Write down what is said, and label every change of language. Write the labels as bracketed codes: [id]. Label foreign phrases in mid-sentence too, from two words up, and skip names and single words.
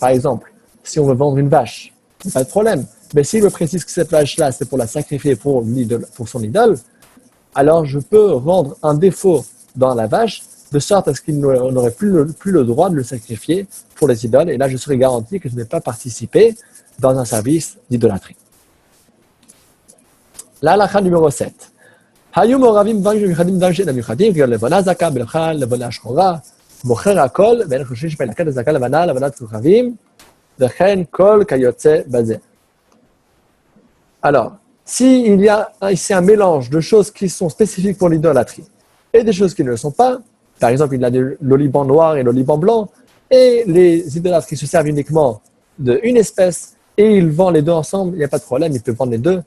[fr] Par exemple, si on veut vendre une vache, pas de problème. Mais s'il me précise que cette vache-là, c'est pour la sacrifier pour son idole, alors je peux rendre un défaut dans la vache de sorte à ce qu'il n'aurait plus le droit de le sacrifier pour les idoles. Et là, je serai garanti que je n'ai pas participé dans un service d'idolâtrie. La halakha numéro 7. [he] היו מעורבים דברים מיוחדים דם שאינם מיוחדים, כגון לבנה זכה, לבנה שחורה, מוכר הכל, ואין חושבים שבלקט הזכה לבנה, לבנת כוכבים, וכן כל כיוצא בזה. [fr] Alors, s'il y a ici un mélange de choses qui sont spécifiques pour l'idolâtrie et des choses qui ne le sont pas, par exemple, il y a l'oliban noir et l'oliban blanc, et les idolâtres qui se servent uniquement d'une espèce et ils vendent les deux ensemble, il n'y a pas de problème, ils peuvent vendre les deux.